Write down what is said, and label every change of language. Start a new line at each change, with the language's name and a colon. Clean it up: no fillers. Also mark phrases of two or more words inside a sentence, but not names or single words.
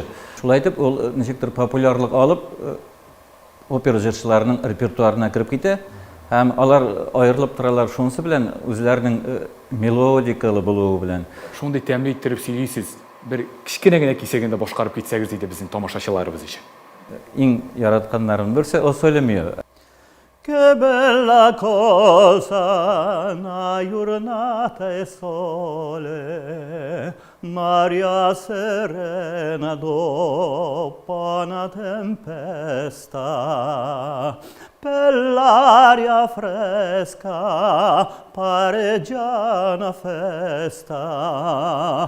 Tatar: Шулай итеп, ул ничектер популярлык алып, опера җырчыларының репертуарына кереп китә. Һәм алар аерылып торалар шунысы белән, үзләренең мелодикалы булуы белән. Шундый тәмле иттереп сөйлисез. Бер кичкенә генә кисәгендә башкарып китсәгез диде безнең тамашачыларыбыз өчен. Иң яратканнарын берсе о сөйләмие.
Italian: Que bella cosa una giornata e sole, Maria serena dopo una tempesta, per l'aria fresca pareggia una festa.